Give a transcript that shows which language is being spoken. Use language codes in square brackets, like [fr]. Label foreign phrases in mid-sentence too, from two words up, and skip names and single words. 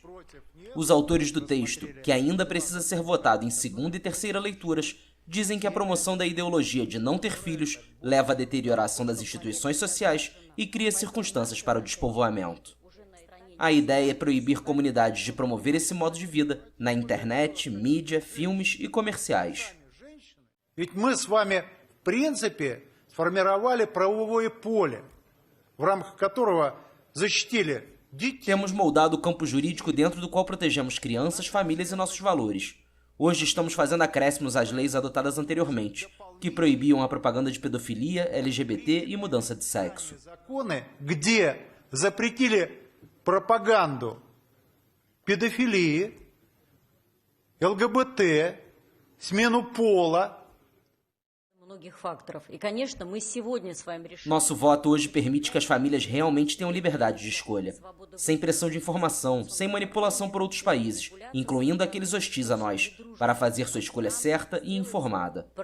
[pt] Os autores do texto, que ainda precisa ser votado em segunda e terceira leituras, dizem que a promoção da ideologia de não ter filhos leva à deterioração das instituições sociais e cria circunstâncias para o despovoamento. A ideia é proibir comunidades de promover esse modo de vida na internet, mídia, filmes e comerciais. [ru] В принципе, сформировали правовое поле, в рамках которого защитили [pt] Temos moldado o campo jurídico dentro do qual protegemos crianças, famílias e nossos valores. Hoje estamos fazendo acréscimos às leis adotadas anteriormente, que proibiam a propaganda de pedofilia, LGBT e mudança de sexo. [ru] Где запретили пропаганду педофилии, ЛГБТ, смену пола. [pt] Nosso voto hoje permite que as famílias realmente tenham liberdade de escolha, sem pressão de informação, sem manipulação por outros países, incluindo aqueles hostis a nós, para fazer sua escolha certa e informada.